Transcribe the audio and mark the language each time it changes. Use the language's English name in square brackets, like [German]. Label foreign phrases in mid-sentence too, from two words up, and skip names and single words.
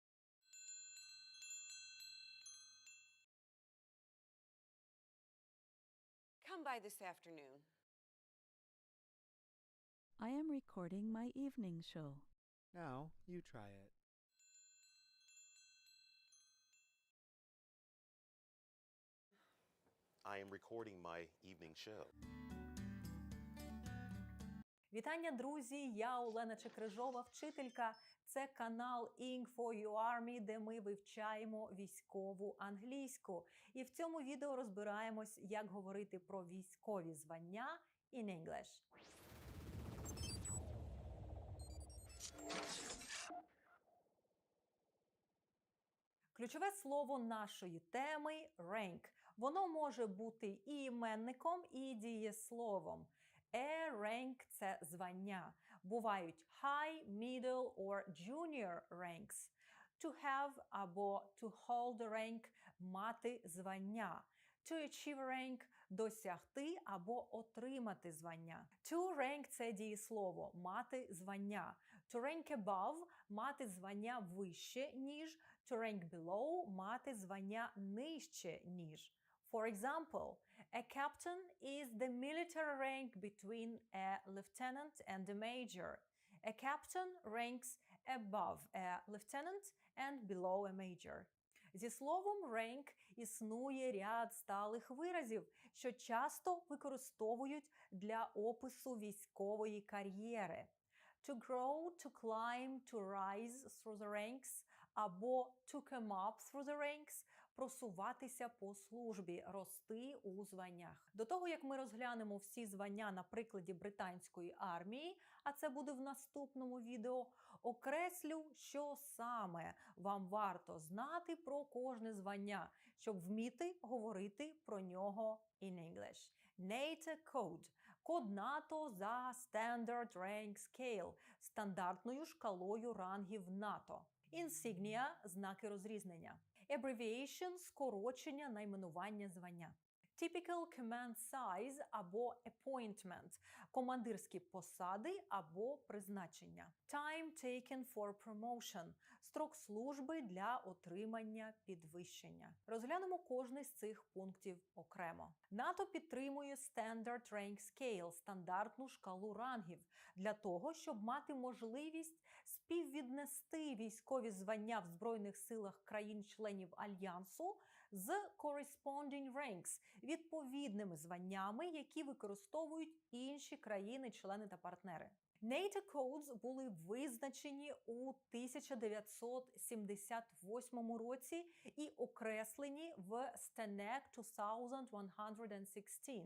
[English] Come by this afternoon. I am recording my evening show. Now you try it. I am recording my evening show. [Ukrainian] Вітання, друзі! Я Олена Чекрижова, вчителька. Це канал Ing for Your Army, де ми вивчаємо військову англійську. І в цьому відео розбираємось, як говорити про військові звання [English] in English. [Ukrainian] Ключове слово нашої теми – rank. Воно може бути і іменником, і дієсловом. [English] Rank – [Ukrainian] це звання. Бувають [English] high, middle or junior ranks. To have або to hold rank – [Ukrainian] мати звання. [English] To achieve rank – [Ukrainian] досягти або отримати звання. [English] To rank – [Ukrainian] це дієслово – мати звання. [English] To rank above – [Ukrainian] мати звання вище, ніж. [English] To rank below – [Ukrainian] мати звання нижче, ніж. [English] For example, a captain is the military rank between a lieutenant and a major. A captain ranks above a lieutenant and below a major. [Ukrainian] Зі словом rank існує ряд сталих виразів, що часто використовують для опису військової кар'єри. [English] To grow, to climb, to rise through the ranks або to come up through the ranks – [Ukrainian] просуватися по службі, рости у званнях. До того, як ми розглянемо всі звання на прикладі британської армії, а це буде в наступному відео, окреслю, що саме вам варто знати про кожне звання, щоб вміти говорити про нього [English] in English. NATO Code – [Ukrainian] код НАТО за Standard Rank Scale – стандартною шкалою рангів НАТО. Insignia – знаки розрізнення. Abbreviation – скорочення найменування звання. [English] Typical command size [Ukrainian] або appointment – командирські посади або призначення. [English] Time taken for promotion – [Ukrainian] строк служби для отримання підвищення. Розглянемо кожний з цих пунктів окремо. НАТО підтримує Standard Rank Scale – стандартну шкалу рангів для того, щоб мати можливість співвіднести військові звання в Збройних силах країн-членів Альянсу з [English] corresponding ranks – [Ukrainian] відповідними званнями, які використовують інші країни-члени та партнери. [English] NATO Codes [Ukrainian] були визначені у 1978 році і окреслені в STANAG 2116.